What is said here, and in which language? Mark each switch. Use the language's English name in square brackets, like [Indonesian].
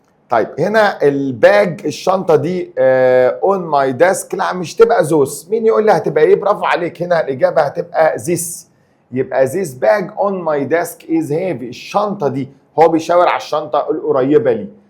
[Arabic] طيب هنا الباج الشنطه دي [English] on my desk [Arabic] لا مش تبقى those. مين يقول لي هتبقى ايه؟ برافو عليك، هنا الاجابه هتبقى this. يبقى [English] this bag on my desk is heavy. [Arabic] الشنطه دي هو بيشاور على الشنطه القريبه لي.